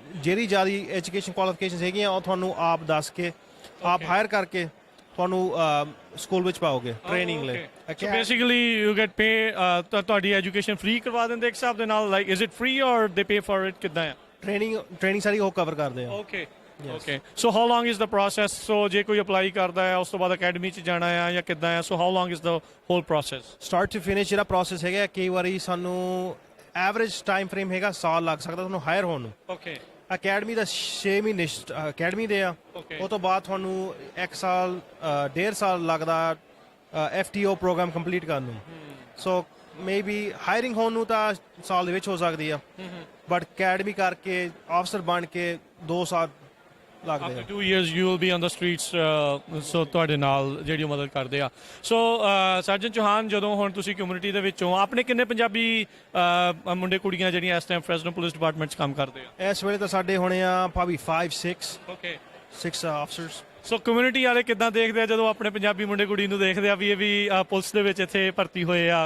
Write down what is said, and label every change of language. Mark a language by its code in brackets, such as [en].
[pa] ਜਿਹੜੀ ਜ਼ਿਆਦਾ education qualifications ਹੈਗੀਆਂ ਉਹ ਤੁਹਾਨੂੰ ਆਪ ਦੱਸ ਕੇ ਆਪ ਹਾਇਰ ਕਰਕੇ ਤੁਹਾਨੂੰ ਸਕੂਲ ਵਿੱਚ ਪਾਓਗੇ ਟ੍ਰੇਨਿੰਗ ਲਈ। [en] So basically you get pay, [pa] ਤੁਹਾਡੀ ਐਜੂਕੇਸ਼ਨ ਫ੍ਰੀ ਕਰਵਾ ਦਿੰਦੇ ਇੱਕ ਹਿਸਾਬ ਦੇ ਨਾਲ, [en] like is it free or they pay for it? [pa] ਕਿੱਦਾਂ ਆ ਟ੍ਰੇਨਿੰਗ ਸਾਰੀ ਉਹ ਕਵਰ ਕਰਦੇ ਆ। [en] Okay. So how long is the process? [pa] So ਜੇ ਕੋਈ ਅਪਲਾਈ ਕਰਦਾ ਹੈ ਉਸ ਤੋਂ ਬਾਅਦ ਅਕੈਡਮੀ 'ਚ ਜਾਣਾ ਆ ਜਾਂ ਕਿੱਦਾਂ ਆ? [en] So how long is the whole process? [pa] Start to finish ਜਿਹੜਾ ਪ੍ਰੋਸੈਸ ਹੈਗਾ, ਕਈ ਵਾਰੀ ਸਾਨੂੰ ਐਵਰੇਜ ਟਾਈਮ ਫਰੇਮ ਹੈਗਾ ਸਾਲ ਲੱਗ ਸਕਦਾ ਤੁਹਾਨੂੰ ਹਾਇਰ ਹੋਣ ਨੂੰ। ਅਕੈਡਮੀ ਦਾ 6 ਮਹੀਨੇ ਅਕੈਡਮੀ ਦੇ ਆ, ਉਹ ਤੋਂ ਬਾਅਦ ਤੁਹਾਨੂੰ 1 ਸਾਲ 1.5 ਸਾਲ ਲੱਗਦਾ FTO ਪ੍ਰੋਗਰਾਮ ਕੰਪਲੀਟ ਕਰਨ ਨੂੰ। ਸੋ ਮੇਬੀ ਹਾਇਰਿੰਗ ਹੋਣ ਨੂੰ ਤਾਂ ਸਾਲ ਦੇ ਵਿੱਚ ਹੋ ਸਕਦੀ ਆ, ਬਟ ਅਕੈਡਮੀ ਕਰਕੇ ਅਫਸਰ ਬਣ ਕੇ 2 ਸਾਲ ਲੱਗਦੇ ਆ। [en] After 2 years you will be on the streets, so [pa] ਤੁਹਾਡੇ ਨਾਲ ਜਿਹੜੀ ਮਦਦ ਕਰਦੇ ਆ। ਸੋ ਸਰਜਨ ਚੌਹਾਨ, ਜਦੋਂ ਹੁਣ ਤੁਸੀਂ ਕਮਿਊਨਿਟੀ ਦੇ ਵਿੱਚੋਂ ਆਪਣੇ ਕਿੰਨੇ ਪੰਜਾਬੀ ਮੁੰਡੇ ਕੁੜੀਆਂ ਜਿਹੜੀਆਂ ਇਸ ਟਾਈਮ ਫ੍ਰੈਜ਼ਨੋ ਪੁਲਿਸ ਡਿਪਾਰਟਮੈਂਟ 'ਚ ਕੰਮ ਕਰਦੇ ਆ? ਇਸ ਵੇਲੇ ਤਾਂ ਸਾਡੇ ਹੋਣੇ ਆ ਭਾਵੇਂ 5-6 ਆਫਸਰਸ। ਸੋ ਕਮਿਊਨਿਟੀ ਵਾਲੇ ਕਿੱਦਾਂ ਦੇਖਦੇ ਆ ਜਦੋਂ ਆਪਣੇ ਪੰਜਾਬੀ ਮੁੰਡੇ ਕੁੜੀ ਨੂੰ ਦੇਖਦੇ ਆ ਵੀ ਇਹ ਵੀ ਪੁਲਿਸ ਦੇ ਵਿੱਚ ਇੱਥੇ ਭਰਤੀ ਹੋਏ ਆ?